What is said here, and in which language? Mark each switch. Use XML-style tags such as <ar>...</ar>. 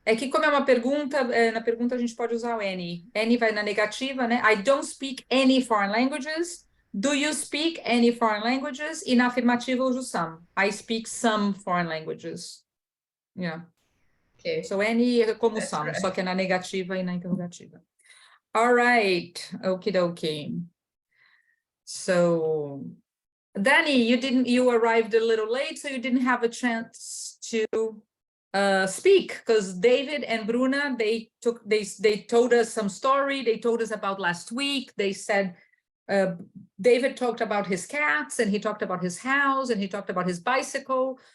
<pt>É que como é uma pergunta, na pergunta a gente pode usar o any. Any vai na negativa, né?</pt> <en>I don't speak any foreign languages. Do you speak any foreign languages?</en> <pt>E na afirmativa eu uso some.</pt> <en>I speak some foreign languages. Yeah. Okay.</en> <pt>So any é como</pt> <en>That's some, right.</en> <pt>só que é na negativa e na interrogativa.</pt> <en>All right. Okie dokie. So Danny, you arrived a little late, so you didn't have a chance to speak, because David and Bruna, they told us some story. They told us about last week. They said David talked about his cats, and he talked about his house, and he talked about his bicycle.</en>